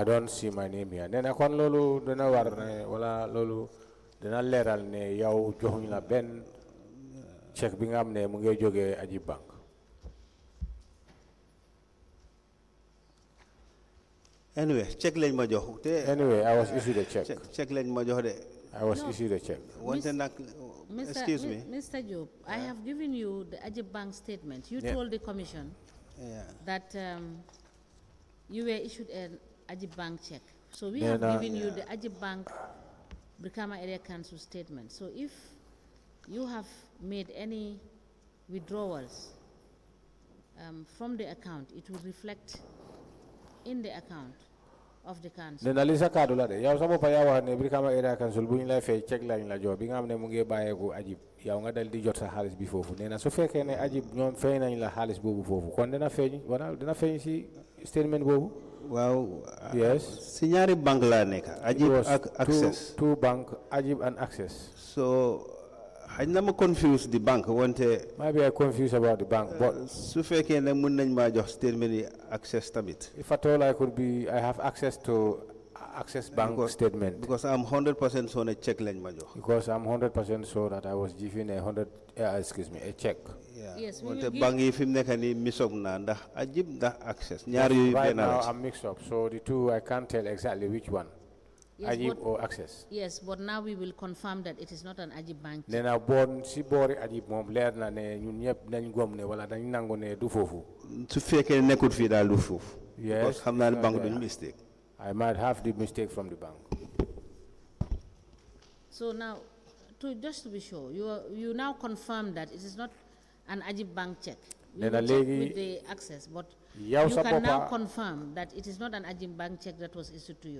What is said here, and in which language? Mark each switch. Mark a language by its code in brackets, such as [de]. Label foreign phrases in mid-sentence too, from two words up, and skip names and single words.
[en] I don't see my name here. [wo] Nena kon lolu dana war ne wala lolu dana leral ne yow joxuñ la ben check bi nga am ne mu ngi jógee Ajib Bank. Anyway, check lañ ma jox te [en] Anyway, I was issued a check. [wo] check lañ ma jox de. [en] I was issued a check. [wo] Wante nak [en] excuse me. Mr. Jobe, I have given you the Ajib Bank statement. You Yeah. told the commission that you were issued an Ajib Bank check. So we have given you the Ajib Bank Brikama Area Council statement. So if you have made any withdrawals from the account, it will reflect in the account of the council. [wo] Nena li sa kaddu la de yow sa boppa yaa wax ne Brikama Area Council bu ñu lay fay check lañ la jox bi nga xam ne mu ngi bàyyeeku Ajib yow nga dal di jot sa xaalis bi foofu nee na su fekkee ne Ajib ñoom fay nañ la xaalis boobu foofu kon dina feeñ wala dina feeñ si statement boobu. Waaw. [en] Yes. [wo] Si ñaari bank laa nekk. Ajib ak Access. [en] Two bank Ajib and Access. [wo] So xëy na ma confuse di bank wante. [en] Maybe I confused about the bank, but [wo] su fekkee ne mun nañ maa jox statement yi Access tamit. [en] if at all I have access to Access Bank statement. Because I'm 100% sure [wo] ne check lañ ma jox. [en] Because I'm 100% sure that I was given a check. Yes, we will [wo] Wante [en] give- [wo] bank yi fi mu nekk nii misop naa ndax Ajib ndax Access ñaar yooyu [en] Right [wo] benn [en] now [wo] la. [en] I'm mixed up, so the two I can't tell exactly which one. Yes, Ajib but- or access. Yes, but now we will confirm that it is not an Ajib bank. [wo] Nee na bon si boori Ajib moom leer na ne ñun ñëpp nañ gom ne wala dañ nangu ne du foofu. su fekkee nekkul fii daal du foofu. [en] Yes, [wo] because xam naa ne [en] it's [fr] banque [en] not [wo] duñu [en] there. mistake. I might have the mistake from the bank. So now, just to be sure, you now confirm that it is not an Ajib bank check. We [wo] Nena [en] will check [wo] legi- [en] with the access, but [wo] Yow [en] you [wo] sa [en] can now [wo] boppa- [en] confirm that it is not an Ajib bank check that was issued to you.